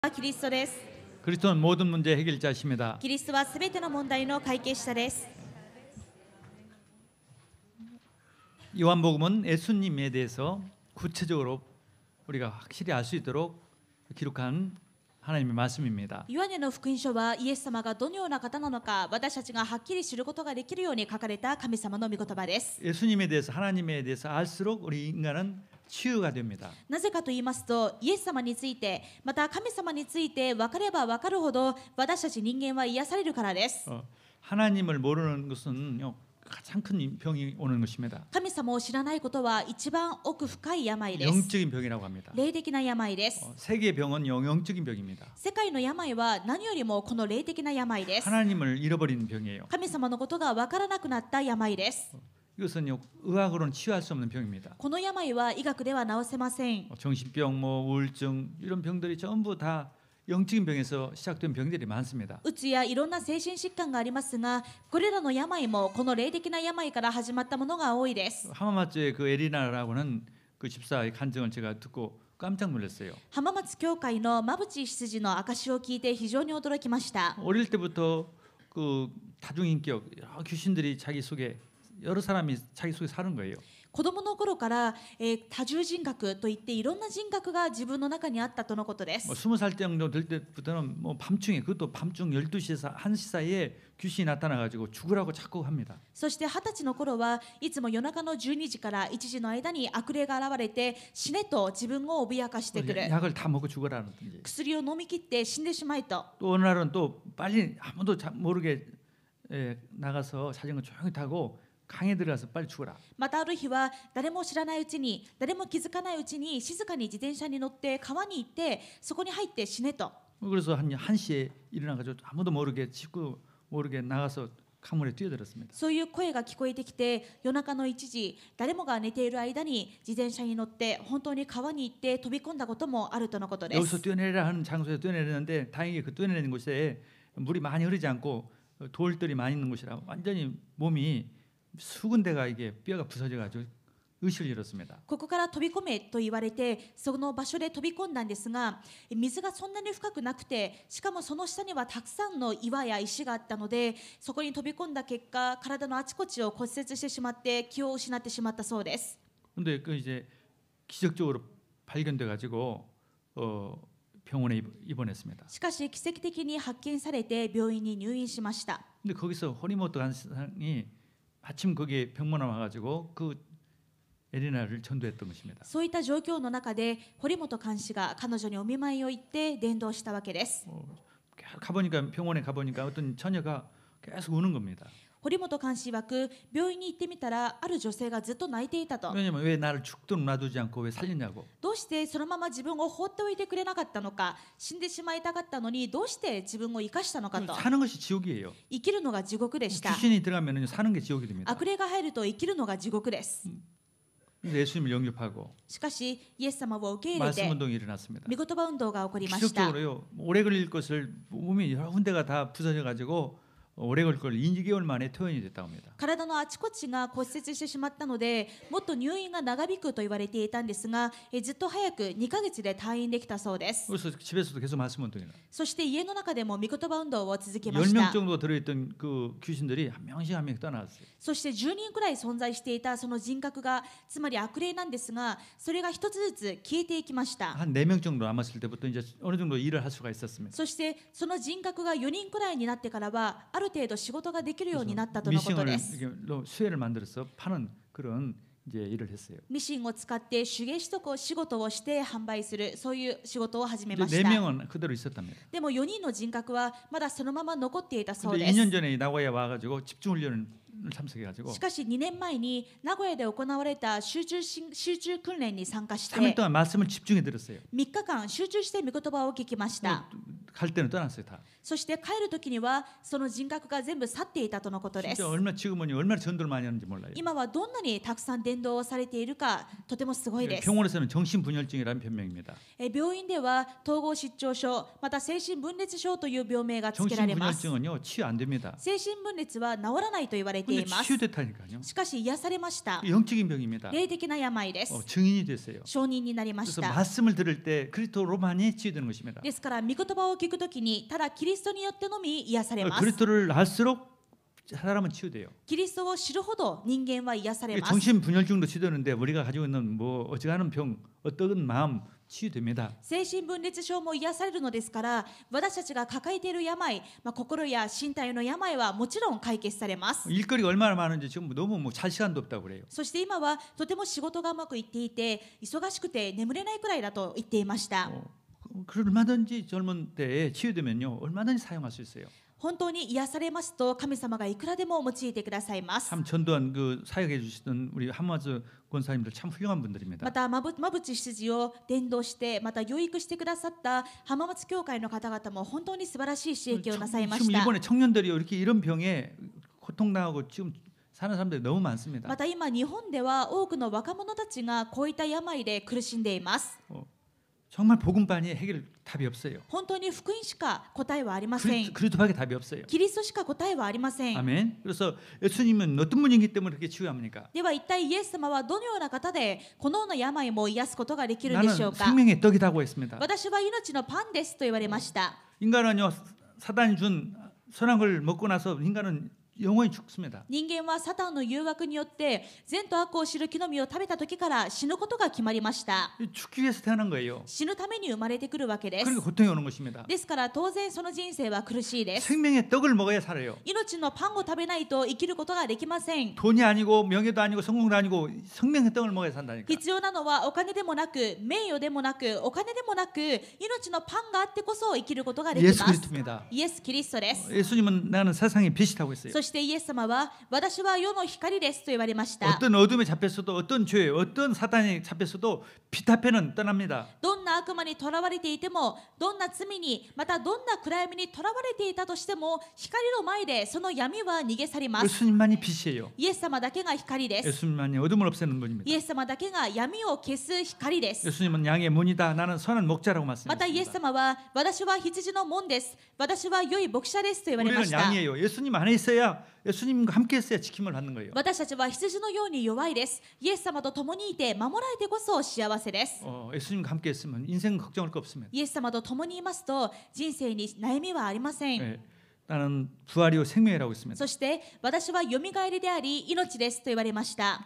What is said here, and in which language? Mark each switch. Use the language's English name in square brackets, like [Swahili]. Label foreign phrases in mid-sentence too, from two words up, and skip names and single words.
[Japanese] キリストです。 [Korean] 그리스도는 모든 문제 해결자십니다. [Japanese] キリストはすべての問題の解決者です。 [Korean] 요한복음은 예수님에 대해서 구체적으로 우리가 확실히 알 수 있도록 기록한 하나님의 말씀입니다. [Japanese] ヨハネの福音書はイエス様がどのような方なのか私たちがはっきり知ることができるように書かれた神様の御言葉です。 [Korean] 예수님에 대해서 하나님에 대해서 알수록 우리 인간은 치유가 됩니다. [Japanese] なぜかと言いますと、イエス様についてまた神様について分かれば分かるほど私たち人間は癒されるからです。 [Korean] 하나님을 모르는 것은 가장 큰 병이 오는 것입니다. [Japanese] 神様を知らないことは一番奥深い病です。 [Korean] 영적인 병이라고 합니다. [Japanese] 霊的な病です。 [Korean] 세계의 병은 영적인 병입니다. [Japanese] 世界の病は何よりもこの霊的な病です。 [Korean] 하나님을 잃어버리는 병이에요. [Japanese] 神様のことが分からなくなった病です。 [Korean] 이것은 의학으로는 치유할 수 없는 병입니다. [Japanese] この病は医学では治せません。 [Korean] 정신병, 우울증 이런 병들이 전부 다 영적인 병에서 시작된 병들이 많습니다. [Japanese] うつやいろんな精神疾患がありますが、これらの病もこの霊的な病から始まったものが多いです。 [Korean] 浜松의 그 에리나라고는 그 집사의 간증을 제가 듣고 깜짝 놀랐어요. [Japanese] 浜松教会の馬淵執事の証を聞いて非常に驚きました。 [Korean] 어릴 때부터 그 다중인격 여러 귀신들이 자기 속에 여러 사람이 자기 속에 사는 거예요. [Japanese] 子供の頃から、多重人格といっていろんな人格が自分の中にあったとのことです。 [Korean] 20살 정도 될 때부터는 밤중에 그것도 밤중 12시에서 1시 사이에 귀신이 나타나 가지고 죽으라고 자꾸 합니다. [Japanese] そして20歳の頃はいつも夜中の12時から1時の間に悪霊が現れて死ねと自分を脅かしてくる。 [Korean] 약을 다 먹고 죽어라든지. [Japanese] 薬を飲み切って死んでしまいと。 [Korean] 또 어느 날은 또 빨리 아무도 모르게 나가서 자전거 조용히 타고 강에 들어가서 빨리 죽어라. [Japanese] またある日は誰も知らないうちに誰も気づかないうちに静かに自転車に乗って川に行ってそこに入って死ねと。 [Korean] 그래서 한 1시에 일어나 가지고 아무도 모르게 짚고 모르게 나가서 강물에 뛰어들었습니다. [Japanese] そういう声が聞こえてきて夜中の1時誰もが寝ている間に自転車に乗って本当に川に行って飛び込んだこともあるとのことです。 [Korean] 여기서 뛰어내리라 하는 장소에 뛰어내렸는데 다행히 그 뛰어내리는 곳에 물이 많이 흐르지 않고 돌들이 많이 있는 곳이라 완전히 몸이 수군데가 이게 뼈가 부서져 가지고 의식을 잃었습니다. [Japanese] ここから飛び込めと言われてその場所で飛び込んだんですが水がそんなに深くなくてしかもその下にはたくさんの岩や石があったのでそこに飛び込んだ結果体のあちこちを骨折してしまって気を失ってしまったそうです。 [Korean] 근데 그 이제 기적적으로 발견돼 가지고 병원에 입원했습니다. [Japanese] しかし奇跡的に発見されて病院に入院しました。 [Korean] 근데 거기서 호리모토 간사장이 마침 거기에 병문안 와가지고 그 에리나를 전도했던 것입니다. [Japanese] そういった状況の中で堀本監視が彼女にお見舞いを行って伝道したわけです。 [Korean] 가보니까 병원에 가보니까 어떤 처녀가 계속 우는 겁니다. [Japanese] 堀本監視曰く病院に行ってみたらある女性がずっと泣いていたと。 [Korean] 왜냐면 왜 나를 죽도록 놔두지 않고 왜 살리냐고. [Japanese] どうしてそのまま自分を放っておいてくれなかったのか、死んでしまいたかったのにどうして自分を生かしたのかと。 [Korean] 사는 것이 지옥이에요. [Japanese] 生きるのが地獄でした。 [Korean] 귀신이 들어가면 사는 게 지옥이 됩니다. [Japanese] 悪霊が入ると生きるのが地獄です。 [Korean] 예수님을 영접하고 [Japanese] しかしイエス様を受け入れ [Korean] 말씀 [Japanese] て [Korean] 운동이 일어났습니다. [Japanese] 御言葉運動が起こりました。 [Korean] 기적적으로요. 오래 걸릴 것을 몸이 여러 군데가 다 부서져 가지고 오래 걸릴 걸 2개월 만에 퇴원이 됐다고 합니다. [Japanese] 体のあちこちが骨折してしまったのでもっと入院が長引くと言われていたんですがずっと早く2ヶ月で退院できたそうです。 [Korean] 그래서 집에서도 계속 말씀 운동이라. [Japanese] そして家の中でも御言葉運動を続けまし [Korean] 10명 [Japanese] た。 [Korean] 정도 들어있던 그 귀신들이 한 명씩 한 명씩 떠나갔어요. [Japanese] そして10人くらい存在していたその人格がつまり悪霊なんですがそれが一つずつ消えていきました。 [Korean] 한 4명 정도 남았을 때부터 이제 어느 정도 일을 할 수가 있었습니다. [Japanese] そしてその人格が4人くらいになってからはある程度仕事ができるようになったとのことで [Korean] 미싱을 [Japanese] す。 [Korean] 이렇게 수혜를 만들어서 파는 그런 이제 일을 했어요. [Japanese] ミシンを使って手芸仕事をして販売するそういう仕事を始め [Korean] 근데 [Japanese] ました。 [Korean] 4명은 그대로 있었답니다. [Japanese] でも4人の人格はまだそのまま残っていたそう [Korean] 근데 [Japanese] です。 [Korean] 2년 전에 나고야 와가지고 집중훈련을 참석해가지고 [Japanese] しかし2年前に名古屋で行われた集中訓練に参加して [Korean] 3일 동안 말씀을 집중해 들었어요. [Japanese] 3日間集中して御言葉を聞きました。 [Korean] 갈 때는 떠났어요 다. [Japanese] そして帰る時にはその人格が全部去っていたとのことです。 [Korean] 진짜 얼마 지금은 얼마나 전도를 많이 하는지 몰라요. [Japanese] 今はどんなにたくさん伝道をされているかとてもすごいです。 [Korean] 병원에서는 정신분열증이라는 변명입니다. [Japanese] 病院では統合失調症また精神分裂症という病名が付けられます。 [Korean] 정신분열증은요 치유 안 됩니다. [Japanese] 精神分裂は治らないと言われて [Korean] 근데 [Japanese] います。 [Korean] 치유됐다니까요. [Japanese] しかし癒されました。 [Korean] 영적인 병입니다. [Japanese] 霊的な病です。 [Korean] 증인이 됐어요. [Japanese] 証人になりまし [Korean] 그래서 [Japanese] た。 [Korean] 말씀을 들을 때 그리스도로만이 치유되는 것입니다. [Japanese] ですから御言葉を聞くときにただキリストによってのみ癒されます。 [Korean] 그리스도를 알수록 사람은 치유돼요. [Japanese] キリストを知るほど人間は癒されます。 [Korean] 정신분열증도 치유되는데 우리가 가지고 있는 뭐 어지간한 병, 어떤 마음 치유됩니다. [Japanese] 精神分裂症も癒されるのですから私たちが抱えている病、心や身体の病はもちろん解決されます。 [Korean] 일거리가 얼마나 많은지 지금 너무 뭐 잘 시간도 없다고 그래요. [Japanese] そして今はとても仕事がうまくいっていて忙しくて眠れないくらいだと言っていました。 [Korean] 얼마든지 젊은 때에 치유되면요 얼마든지 사용할 수 있어요. [Japanese] 本当に癒されますと神様がいくらでも用いてくださいます。 [Korean] 참 전도한 그 사역해 주시던 우리 한마즈 권사님들 참 훌륭한 분들입니다. [Japanese] また馬淵執事を伝道してまた養育してくださった浜松教会の方々も本当に素晴らしい刺激をなさいまし [Korean] 지금 [Japanese] た。 [Korean] 이번에 청년들이 이렇게 이런 병에 고통당하고 지금 사는 사람들이 너무 많습니다. [Japanese] また今日本では多くの若者たちがこういった病で苦しんでいます。 [Korean] 정말 복음반이 해결 답이 없어요. [Japanese] 本当に福音しか答えはありません。 [Korean] 그리스도밖에 답이 없어요. [Japanese] キリストしか答えはありません。 [Korean] 아멘. 그래서 예수님은 어떤 분이기 때문에 그렇게 치유합니까? [Japanese] では一体イエス様はどのような方でこのような病も癒すことができるんでしょう [Korean] 나는 [Japanese] か。 [Korean] 생명의 떡이라고 했습니다. [Japanese] 私は命のパンですと言われました。 [Korean] 인간은요 사단이 준 선한 걸 먹고 나서 인간은 영원히 죽습니다. [Japanese] 人間はサタンの誘惑によって善と悪を知る木の実を食べた時から死ぬことが決まりました。 [Korean] 죽기 위해서 태어난 거예요. [Japanese] 死ぬために生まれてくるわけです。 [Korean] 그러니까 고통이 오는 것입니다. [Japanese] ですから当然その人生は苦しいです。 [Korean] 생명의 떡을 먹어야 살아요. [Japanese] 命のパンを食べないと生きることができません。 [Korean] 돈이 아니고 명예도 아니고 성공도 아니고 생명의 떡을 먹어야 산다니까. [Japanese] 必要なのはお金でもなく名誉でもなくお金でもなく命のパンがあってこそ生きることができます。 [Korean] 예수 그리스도입니다. [Japanese] イエス・キリストです。 [Korean] 예수님은 나는 세상의 빛이라고 했어요. [Japanese] そしてイエス様は私は世の光ですと言われました。 [Korean] 어떤 어둠에 잡혔어도 어떤 죄, 어떤 사단에 잡혔어도 빛 앞에는 떠납니다. [Japanese] どんな悪魔にとらわれていてもどんな罪にまたどんな暗闇にとらわれていたとしても光の前でその闇は逃げ去ります。 [Korean] 예수님만이 빛이에요. [Japanese] イエス様だけが光です。 [Korean] 예수님만이 어둠을 없애는 분입니다. [Japanese] イエス様だけが闇を消す光です。 [Korean] 예수님은 양의 문이다. 나는 선한 목자라고 [Japanese] またイエス [Korean] 말씀하셨습니다. [Japanese] 様は私は羊の門です。私は良い牧者ですと言われま [Korean] 우리는 [Japanese] した。 [Korean] 양이에요. 예수님 안에 있어야 예수님과 함께 있어야 지킴을 받는 거예요. [Japanese] 私たちは羊のように弱いです。イエス様と共にいて守られてこそ幸せです。 [Korean] 예수님과 함께 있으면 인생 걱정할 거 없습니다. [Japanese] イエス様と共にいますと人生に悩みはありません。 [Korean] 네, 나는 부활이요 생명이라고 했습니다. [Japanese] そして私はよみがえりであり命ですと言われました。